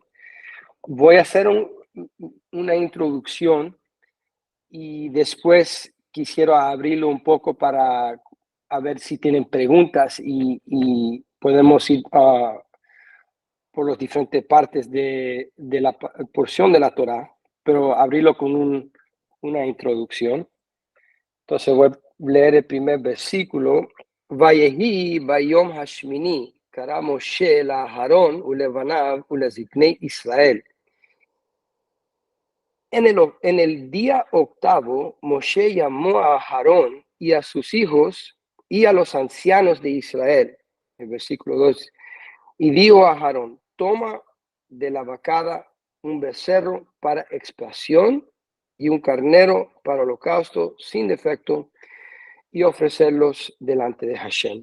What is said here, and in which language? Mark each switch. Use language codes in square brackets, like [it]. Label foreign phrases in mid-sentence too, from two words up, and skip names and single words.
[es] Voy a hacer una introducción y después quisiera abrirlo un poco para a ver si tienen preguntas y podemos ir por las diferentes partes de la porción de la Torá, pero abrirlo con una introducción. Entonces voy a leer el primer versículo. [he] ויהי ביום השמיני קרא משה לאהרן ולבניו ולזקני ישראל. [es] En el día octavo, Moshe llamó a Aarón y a sus hijos y a los ancianos de Israel. El versículo 2. Y dijo a Aarón: toma de la vacada un becerro para expiación y un carnero para holocausto sin defecto, y ofrecerlos delante de Hashem.